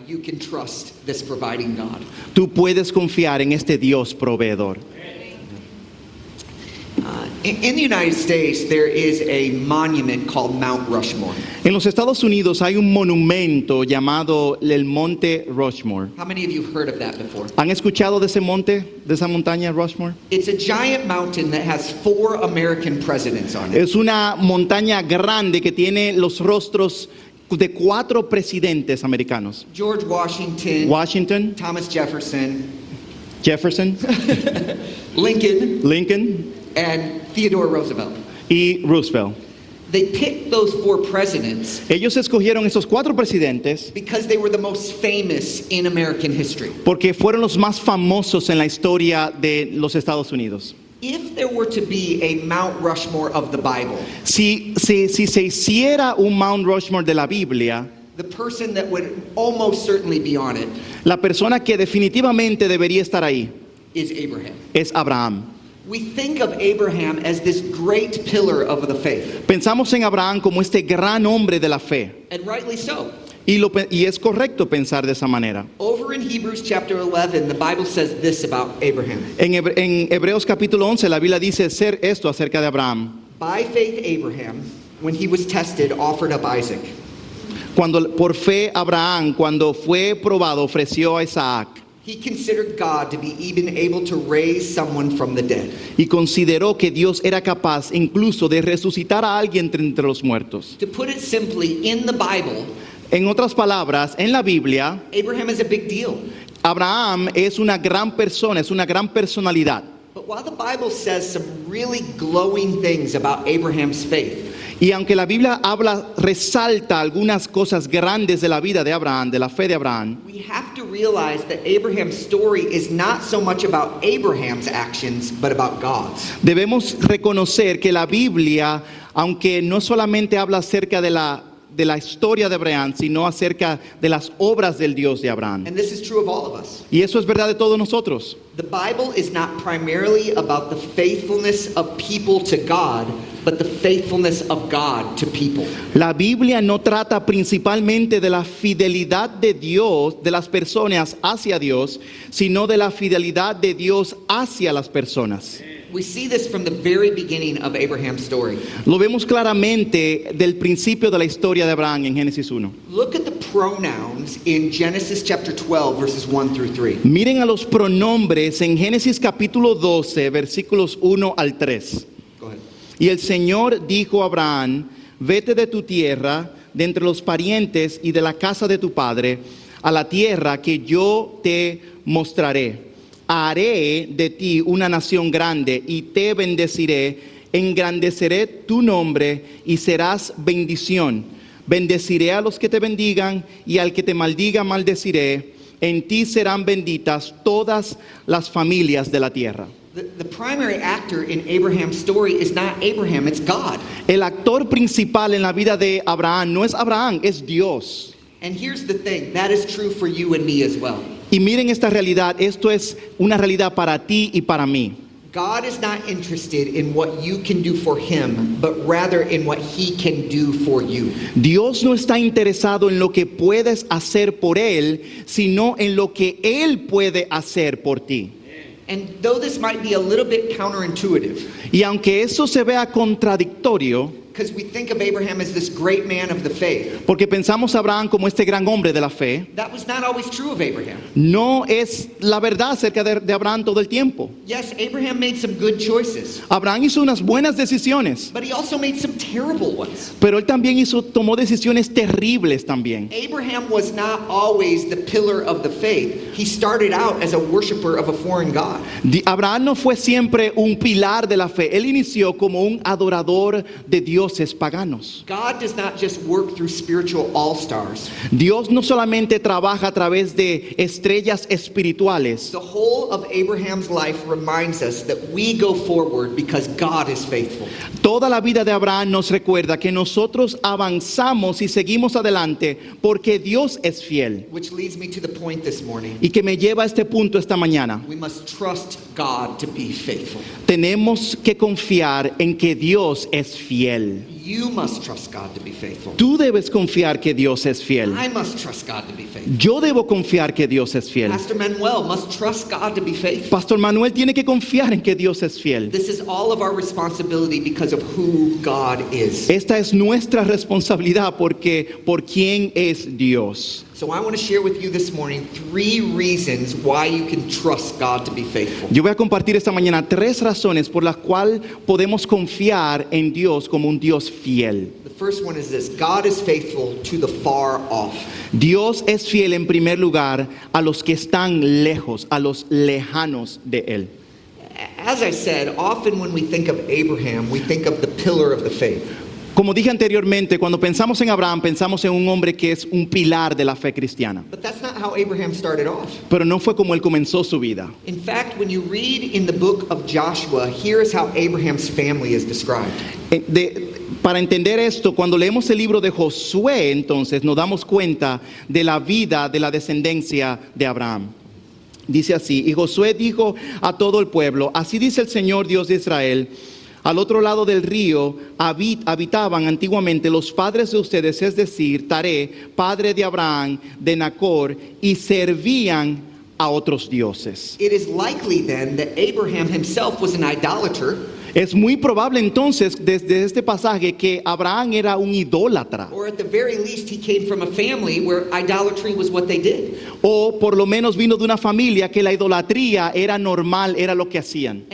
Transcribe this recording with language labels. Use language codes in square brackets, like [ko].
[en] you can trust this providing God. [es] tú puedes confiar en este Dios proveedor. [en] In the United States, there is a monument called Mount Rushmore. [es] En los Estados Unidos hay un monumento llamado el Monte Rushmore. [en] How many of you have heard of that before? [es] ¿Han escuchado de ese monte, de esa montaña Rushmore? [en] It's a giant mountain that has 4 American presidents on it. [es] Es una montaña grande que tiene los rostros de 4 presidentes americanos. [en] George Washington, [es] Washington, [en] Thomas Jefferson, [es] Jefferson, [en] Lincoln, [es] Lincoln [en] and Theodore Roosevelt. [es] y Roosevelt. [en] They picked those 4 presidents [es] Ellos escogieron esos 4 presidentes [en] because they were the most famous in American history. [es] porque fueron los más famosos en la historia de los Estados Unidos. [en] If there were to be a Mount Rushmore of the Bible, [es] Si se hiciera un Mount Rushmore de la Biblia, [en] the person that would almost certainly be on it [es] la persona que definitivamente debería estar ahí [en] is Abraham. [es] es Abraham. [en] We think of Abraham as this great pillar of the faith, [es] Pensamos en Abraham como este gran hombre de la fe. [en] and rightly so. [es] Y es correcto pensar de esa manera. [en] Over in Hebrews chapter 11, the Bible says this about Abraham. [es] En Hebreos capítulo 11 la Biblia dice ser esto acerca de Abraham. [en] By faith, Abraham, when he was tested, offered up Isaac. [es] Por fe Abraham, cuando fue probado, ofreció a Isaac [en] He considered God to be even able to raise someone from the dead. [es] y consideró que Dios era capaz incluso de resucitar a alguien entre los muertos. [en] To put it simply, in the Bible, [es] En otras palabras, en la Biblia, [en] Abraham is a big deal. [es] Abraham es una gran persona, es una gran personalidad. [en] But while the Bible says some really glowing things about Abraham's faith, [es] Y aunque la Biblia resalta algunas cosas grandes de la vida de Abraham, de la fe de Abraham, [en] we have to realize that Abraham's story is not so much about Abraham's actions, but about God's. [es] debemos reconocer que la Biblia, aunque no solamente habla acerca de la historia de Abraham, sino acerca de las obras del Dios de Abraham. [en] And this is true of all of us. [es] Y eso es verdad de todos nosotros. [en] The Bible is not primarily about the faithfulness of people to God, but the faithfulness of God to people. [es] La Biblia no trata principalmente de la fidelidad de Dios, de las personas hacia Dios, sino de la fidelidad de Dios hacia las personas. [en] We see this from the very beginning of Abraham's story. [es] Lo vemos claramente del principio de la historia de Abraham en Génesis 1. [en] Look at the pronouns in Genesis chapter 12, verses 1 through 3. [es] Miren a los pronombres en Génesis capítulo 12, versículos 1 al 3. [en] Go ahead. [es] Y el Señor dijo a Abraham, vete de tu tierra, de entre los parientes y de la casa de tu padre, a la tierra que yo te mostraré. Haré de ti una nación grande y te bendeciré, engrandeceré tu nombre y serás bendición. Bendeciré a los que te bendigan y al que te maldiga maldeciré. En ti serán benditas todas las familias de la tierra. [en] The primary actor in Abraham's story is not Abraham, it's God. [es] El actor principal en la vida de Abraham no es Abraham, es Dios. [en] And here's the thing, that is true for you and me as well. [es] Y miren esta realidad, esto es una realidad para ti y para mí. [en] God is not interested in what you can do for him, but rather in what he can do for you. [es] Dios no está interesado en lo que puedes hacer por Él, sino en lo que Él puede hacer por ti. [en] And though this might be a little bit counterintuitive, [es] Y aunque eso se vea contradictorio, [en] because we think of Abraham as this great man of the faith, [es] porque pensamos a Abraham como este gran hombre de la fe, [en] that was not always true of Abraham. [es] no es la verdad acerca de Abraham todo el tiempo. [en] Yes, Abraham made some good choices, [es] Abraham hizo unas buenas decisiones, [en] but he also made some terrible ones. [es] pero él también tomó decisiones terribles también. [en] Abraham was not always the pillar of the faith. He started out as a worshiper of a foreign god. [es] Abraham no fue siempre un pilar de la fe, él inició como un adorador de dioses paganos. [en] God does not just work through spiritual all-stars. [es] Dios no solamente trabaja a través de estrellas espirituales. [en] The whole of Abraham's life reminds us that we go forward because God is faithful. [es] Toda la vida de Abraham nos recuerda que nosotros avanzamos y seguimos adelante porque Dios es fiel. [en] Which leads me to the point this morning. [es] Y que me lleva a este punto esta mañana. [en] We must trust God to be faithful. [es] Tenemos que confiar en que Dios es fiel. [en] You must trust God to be faithful. [es] Tú debes confiar que Dios es fiel. [en] I must trust God to be faithful. [es] Yo debo confiar que Dios es fiel. [en] Pastor Manuel must trust God to be faithful. [es] Pastor Manuel tiene que confiar en que Dios es fiel. [en] This is all of our responsibility because of who God is. [es] Esta es nuestra responsabilidad porque por quién es Dios. [en] So I want to share with you this morning 3 reasons why you can trust God to be faithful. [es] Yo voy a compartir esta mañana 3 razones por las cuales podemos confiar en Dios como un Dios fiel. [en] The first one is this: God is faithful to the far off. [es] Dios es fiel en primer lugar a los que están lejos, a los lejanos de Él. [en] As I said, often when we think of Abraham, we think of the pillar of the faith. [es] Como dije anteriormente, cuando pensamos en Abraham, pensamos en un hombre que es un pilar de la fe cristiana. [en] But that's not how Abraham started off. [es] Pero no fue como él comenzó su vida. [en] In fact, when you read in the book of Joshua, here is how Abraham's family is described. [es] Para entender esto, cuando leemos el libro de Josué, entonces nos damos cuenta de la vida de la descendencia de Abraham. Dice así: y Josué dijo a todo el pueblo: así dice el Señor Dios de Israel, al otro lado del río habitaban antiguamente los padres de ustedes, es decir, Taré, padre de Abraham, de Nacor, y servían a otros dioses. [en] It is likely then that Abraham himself was an idolater. [es] Es muy probable entonces desde este pasaje que Abraham era un idólatra. [en] Or at the very least, he came from a family where idolatry was what they did. [es] O por lo menos vino de una familia que la idolatría era normal, era lo que hacían.